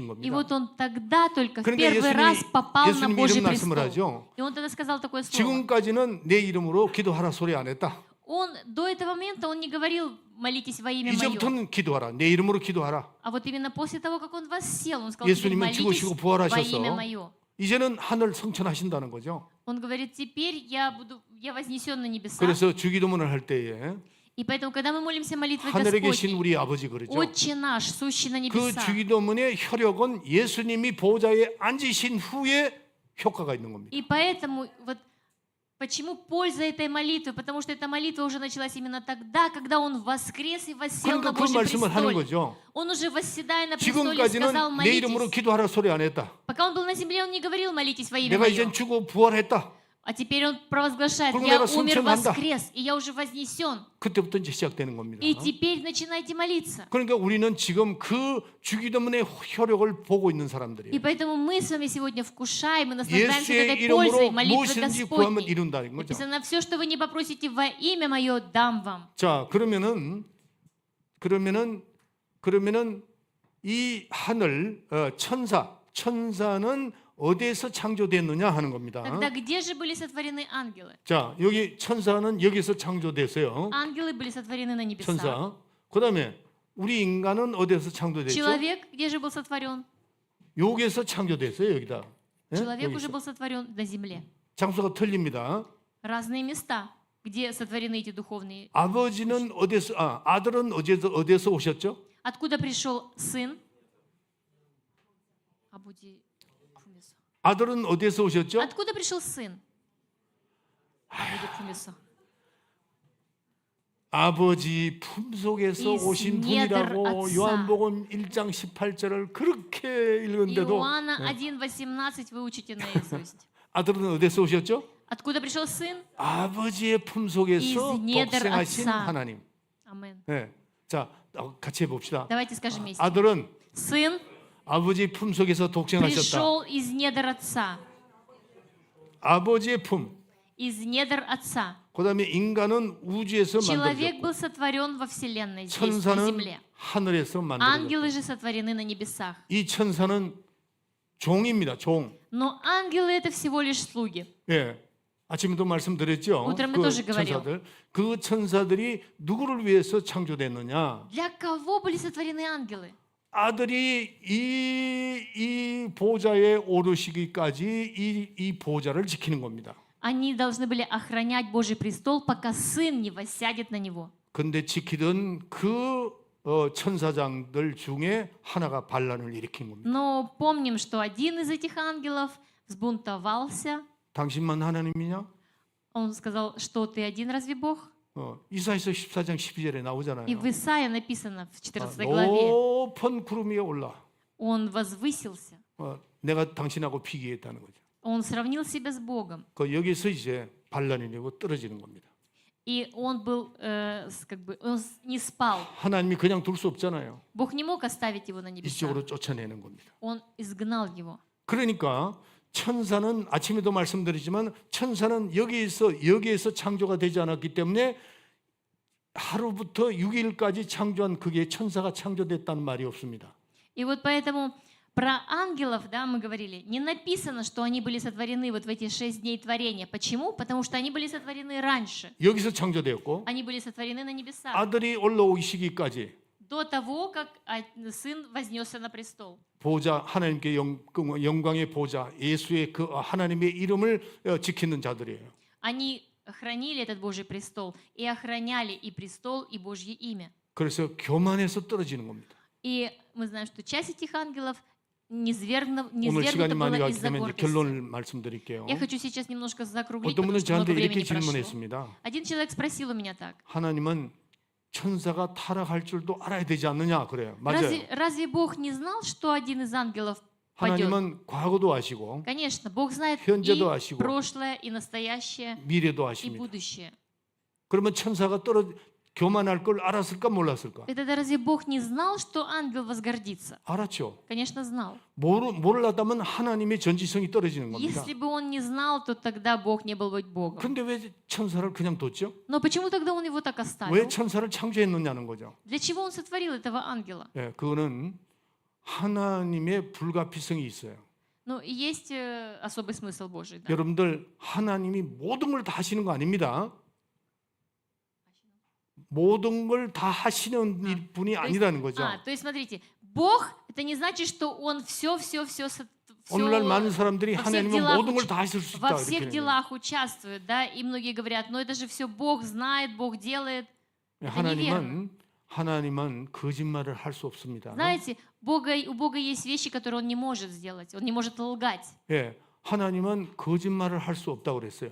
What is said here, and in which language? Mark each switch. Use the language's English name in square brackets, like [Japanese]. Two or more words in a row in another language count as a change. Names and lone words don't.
[Russian] и [Korean] 겁니다. [Russian] вот Он тогда только в [Korean] 그러니까 [Russian] первый раз попал на [Korean] 예수님이 [Russian] Божий [Korean] 이런 말씀을 [Russian] престол. [Korean] 하죠. [Russian] И Он тогда сказал такое слово. [Korean] 지금까지는 내 이름으로 기도하라 소리 안 했다. [Russian] Он до этого момента Он не говорил, молитесь во имя Мое. [Korean] 이제부터는 기도하라. 내 이름으로 기도하라. [Russian] А вот именно после того, как Он воссел, Он сказал, теперь [Korean] 예수님은 [Russian] молитесь [Korean] 죽으시고 [Russian] во [Korean] 부활하셔서 [Russian] имя Мое. [Korean] 이제는 하늘 성천하신다는 거죠. [Russian] Он говорит, теперь я вознесен на небеса. [Korean] 그래서 주기도문을 할 때에 [Russian] И поэтому, когда мы молимся молитвой [Korean] 하늘에 계신 [Russian] Господней, [Korean] 우리 아버지 그러죠. [Russian] Отче наш, сущий на [Korean] 그 [Russian] небесах. [Korean] 주기도문의 효력은 예수님이 보좌에 앉으신 후에 효과가 있는 겁니다. [Russian] И поэтому вот почему польза этой молитвы? Потому что эта молитва уже началась именно тогда, когда Он воскрес и воссел на [Korean] 그러니까 그 [Russian] Божьем [Korean] 말씀을 하는 [Russian] престоле. [Korean] 거죠. [Russian] Он уже восседая на престоле сказал, [Korean] 지금까지는 내 이름으로 [Russian] молитесь. [Korean] 기도하라 소리 안 했다. [Russian] Пока Он был на земле, Он не говорил, молитесь во имя [Korean] 내가 이젠 [Russian] Мое. [Korean] 죽고 부활했다. [Russian] А теперь Он провозглашает, [Korean] 그럼 [Russian] я [Korean] 내가 [Russian] умер, [Korean] 성천한다. [Russian] воскрес, и я уже вознесен. [Korean] 그때부터 이제 시작되는 겁니다. [Russian] И теперь начинайте молиться. [Korean] 그러니까 우리는 지금 그 주기도문의 효력을 보고 있는 [Russian] И [Korean] 사람들이에요. [Russian] поэтому мы с вами сегодня вкушаем и наслаждаемся вот [Korean] 예수의 [Russian] этой пользой [Korean] 이름으로 [Russian] молитвы [Korean] 무엇이든지 구하면 [Russian] Господней. [Korean] 이룬다는 거죠. [Russian] Написано, все, что вы не попросите во имя Мое, дам вам. [Korean] 자, 그러면은 이 하늘 천사는 어디에서 창조됐느냐 하는 겁니다. [Russian] Тогда где же были сотворены ангелы? [Korean] 자, 여기 천사는 여기서 창조됐어요. [Russian] Ангелы были сотворены на небесах. [Korean] 천사. 그다음에 우리 인간은 어디에서 창조됐죠? [Russian] Человек где же был сотворен? [Korean] 여기에서 창조됐어요, 여기다. 예? [Russian] Человек уже [Korean] 여기서. [Russian] был сотворен на земле. [Korean] 장소가 틀립니다. [Russian] Разные места, где сотворены эти духовные. [Korean] 아버지는 아들은 어디에서 오셨죠? [Russian] Откуда пришел сын? Абуди Фумисо. [Korean] 아들은 어디에서 오셨죠? [Russian] Откуда пришел сын? Абуди Фумисо. [Korean] 아버지 품속에서 [Russian] Из [Korean] 오신 [Russian] недр [Korean] 분이라고 [Russian] отца. [Korean] 요한복음 1장 18절을 그렇게 읽은데도 [Russian] Иоанна 1:18 вы учите наизусть. [Korean] 아들은 어디에서 오셨죠? [Russian] Откуда пришел сын? [Korean] 아버지의 품속에서 [Russian] Из недр [Korean] 독생하신 отца. 하나님. [Russian] Амен. [Korean] 네. 자, 같이 해봅시다. [Russian] Давайте скажем вместе. [Korean] 아들은 [Russian] Сын [Korean] 아버지 품속에서 독생하셨다. [Russian] пришел из недр отца. [Korean] 아버지의 품. [Russian] Из недр отца. [Korean] 그다음에 인간은 우주에서 [Russian] Человек [Korean] 만들어졌고 [Russian] был сотворен во вселенной здесь, на [Korean] 천사는 [Russian] земле. [Korean] 하늘에서 만들어졌고 [Russian] Ангелы же сотворены на небесах. [Korean] 이 천사는 종입니다. 종. [Russian] Но ангелы — это всего лишь слуги. [Korean] 예. 아침에도 말씀드렸죠. [Russian] Утром я [Korean] 그 [Russian] тоже говорил. [Korean] 그 천사들이 누구를 위해서 창조됐느냐? [Russian] Для кого были сотворены ангелы? [Korean] 아들이 이 보좌에 오르시기까지 이 보좌를 지키는 겁니다. [Russian] Они должны были охранять Божий престол, пока сын не воссядет на него. [Korean] 근데 지키던 그 천사장들 중에 하나가 반란을 일으킨 겁니다. [Russian] Но помним, что один из этих ангелов взбунтовался. [Korean] 당신만 하나님이냐? [Russian] Он сказал, что ты один, разве Бог? [Korean] 이사야서 14장 12절에 [Russian] И [Korean] 나오잖아요. [Russian] в Исаии написано в 14 главе, [Korean] 높은 구름 위에 올라. [Russian] он возвысился. [Korean] 내가 당신하고 비교했다는 거죠. [Russian] Он сравнил себя с Богом. [Korean] 여기서 이제 반란이 되고 떨어지는 겁니다. [Russian] И он был, он не спал. [Korean] 하나님이 그냥 둘 수 없잖아요. [Russian] Бог не мог оставить его на небесах. [Korean] 이쪽으로 쫓아내는 겁니다. [Russian] Он изгнал его. [Korean] 그러니까 천사는 아침에도 말씀드리지만 천사는 여기에서 창조가 되지 않았기 때문에 하루부터 6일까지 창조한 그게 천사가 창조됐다는 말이 없습니다. [Russian] И вот поэтому про ангелов, да, мы говорили, не написано, что они были сотворены вот в эти 6 дней творения. Почему? Потому что они были сотворены раньше. [Korean] 여기서 창조되었고 [Russian] Они были сотворены на небесах. [Korean] 아들이 올라오시기까지 [Russian] До того, как сын вознесся на престол. [Korean] 보좌 하나님께 영광의 보좌 예수의 그 하나님의 이름을 지키는 자들이에요. [Russian] Они хранили этот Божий престол и охраняли и престол, и Божье имя. [Korean] 그래서 교만해서 떨어지는 겁니다. [Russian] И мы знаем, что часть этих ангелов [Korean] 오늘 [Russian] низвергнута [Korean] 시간이 많이 [Russian] была [Korean] 가기 [Russian] из-за [Korean] 때문에 이제 [Russian] гордости. [Korean] 결론을 말씀드릴게요. [Russian] Я хочу сейчас немножко закруглить, [Korean] 어떤 분은 [Russian] потому что много [Korean] 저한테 [Russian] времени [Korean] 이렇게 [Russian] прошло. [Korean] 질문했습니다. [Russian] Один человек спросил у меня так. [Korean] 하나님은 천사가 타락할 줄도 알아야 되지 않느냐 그래요. 맞아요. [Russian] Разве Бог не знал, что один из ангелов падет? [Korean] 하나님은 과거도 아시고 [Russian] Конечно, Бог знает [Korean] 현재도 [Russian] и [Korean] 아시고 [Russian] прошлое, и настоящее, [Korean] 미래도 [Russian] и [Korean] 아십니다. [Russian] будущее. [Korean] 그러면 천사가 교만할 걸 알았을까 몰랐을까? [Russian] Это разве Бог не знал, что ангел возгордится? [Korean] 알았죠. [Russian] Конечно, знал. [Korean] 몰랐다면 하나님의 전지성이 떨어지는 겁니다. [Russian] Если бы он не знал, то тогда Бог не был бы Богом. [Korean] 근데 왜 천사를 그냥 뒀죠? [Russian] Но почему тогда он его так [Korean] 왜 [Russian] оставил? [Korean] 천사를 창조했느냐는 거죠. [Russian] Для чего он сотворил этого ангела? [Korean] 예, 그거는 하나님의 불가피성이 있어요. [Russian] Ну, и есть особый смысл Божий. Да? [Korean] 여러분들 하나님이 모든 걸 다 하시는 거 아닙니다. 모든 걸 다 하시는 분이 아니라는 거죠. [Russian] То есть смотрите, Бог, это не значит, что он все [Korean] 오늘날 많은 사람들이 [Russian] во всех [Korean] 하나님은 [Russian] делах [Korean] 모든 걸 다 하실 수 있다 [Russian] во [Korean] 이렇게 [Russian] всех [Korean] 얘기해요. [Russian] делах участвует, да, и многие говорят, но это же все Бог знает, Бог делает. [Korean] 하나님은 거짓말을 할 수 없습니다. [Russian] Знаете, у Бога есть вещи, которые Он не может сделать, Он не может лгать. [Korean] 예, 하나님은 거짓말을 할 수 없다고 그랬어요.